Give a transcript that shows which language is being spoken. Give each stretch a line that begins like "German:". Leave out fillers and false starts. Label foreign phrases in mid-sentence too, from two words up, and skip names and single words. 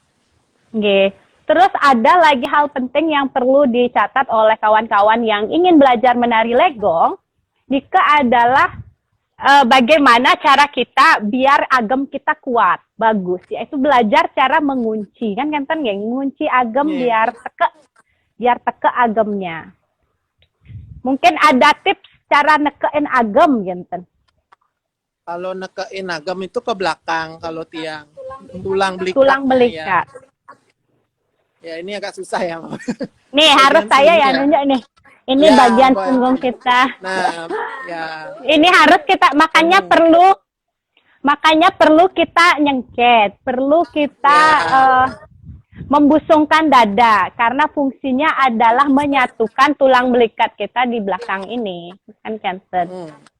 Indonesian: Terus ada lagi hal penting yang perlu dicatat oleh kawan-kawan yang ingin belajar menari legong. Nika adalah bagaimana cara kita biar agem kita kuat, bagus, yaitu belajar cara mengunci, kan mengunci agem biar teke agemnya. Mungkin ada tips cara nekein agem, genten. Kalau nekein agem itu ke belakang, kalau tiang tulang belikat. Ya ini agak susah ya. Nih harus saya ya nunjuk nih. Ini bagian punggung kita. Nah, ya. Ini harus kita makanya perlu kita nyengket, perlu kita membusungkan dada karena fungsinya adalah menyatukan tulang belikat kita di belakang ini, kan cancer.